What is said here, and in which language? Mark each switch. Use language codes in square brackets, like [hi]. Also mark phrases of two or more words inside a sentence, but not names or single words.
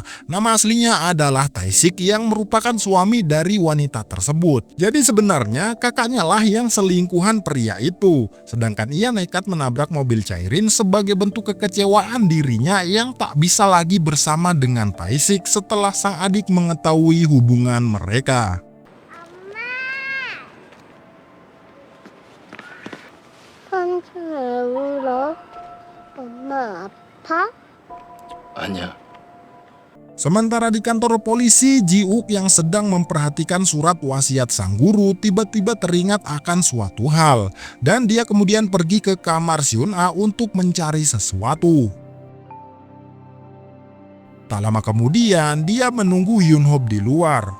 [id] Nama aslinya adalah Tae-sik yang merupakan suami dari wanita tersebut. Jadi sebenarnya kakaknya lah yang selingkuhan pria itu. Sedangkan ia nekat menabrak mobil Chaerin sebagai bentuk kekecewaan dirinya yang tak bisa lagi bersama dengan Tae-sik setelah sang adik mengetahui hubungan mereka. [ko] 삼촌 왜 울어? 엄마 아파? 아니야. [id] Sementara di kantor polisi, Ji-wook yang sedang memperhatikan surat wasiat sang guru tiba-tiba teringat akan suatu hal. Dan dia kemudian pergi ke kamar Seon-a untuk mencari sesuatu. Tak lama kemudian, dia menunggu Yun-hope di luar.